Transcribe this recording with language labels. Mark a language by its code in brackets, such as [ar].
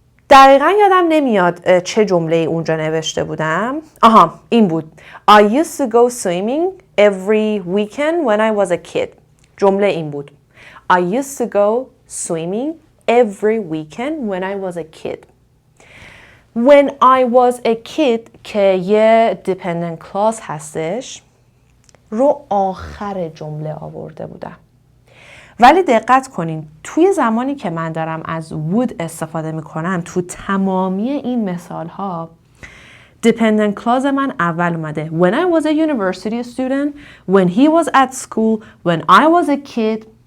[fa] دقیقا یادم نمیاد چه جمله اونجا نوشته بودم. این بود. [en] I used to go swimming every weekend when I was a kid. [fa] جمله این بود. [en] I used to go swimming every weekend when I was a kid. When I was a kid [fa] که یه dependent clause هستش رو آخر جمله آورده بودم. ولی دقت کنین توی زمانی که من دارم از would استفاده میکنم تو تمامی این مثال ها dependent clause من اول اومده. [en] When I was a university student, when he was at school, when I was a kid.